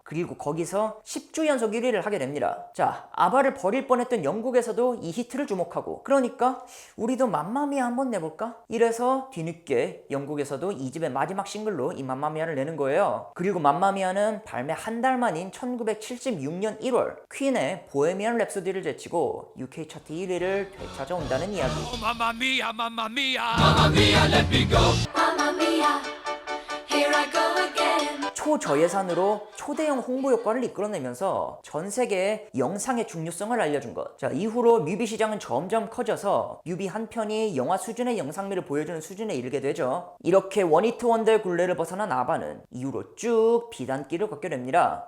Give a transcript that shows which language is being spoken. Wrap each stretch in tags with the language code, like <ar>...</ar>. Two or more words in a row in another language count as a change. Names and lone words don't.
<ko>그리고 거기서 10주 연속 1위를 하게 됩니다. 자, 아바를 버릴 뻔했던 영국에서도 이 히트를 주목하고, 그러니까 우리도 맘마미아 한번 내볼까? 이래서 뒤늦게 영국에서도 이 집의 마지막 싱글로 이 맘마미아를 내는 거예요. 그리고 맘마미아는 발매 한 달 만인 1976년 1월 퀸의 보헤미안 랩소디를 제치고 UK 차트 1위를 되찾아온다는 이야기.</ko> <en>Mamma mia, mamma mia. Mamma mia, let me go. Mamma mia, here I go again.</en> <ko>초저예산으로 초대형 홍보 효과를 이끌어내면서 전 세계에 영상의 중요성을 알려준 것. 자, 이후로 뮤비 시장은 점점 커져서 뮤비 한 편이 영화 수준의 영상미를 보여주는 수준에 이르게 되죠. 이렇게 원히트 원더의 굴레를 벗어난 아바는 이후로 쭉 비단길을 걷게 됩니다.</ko>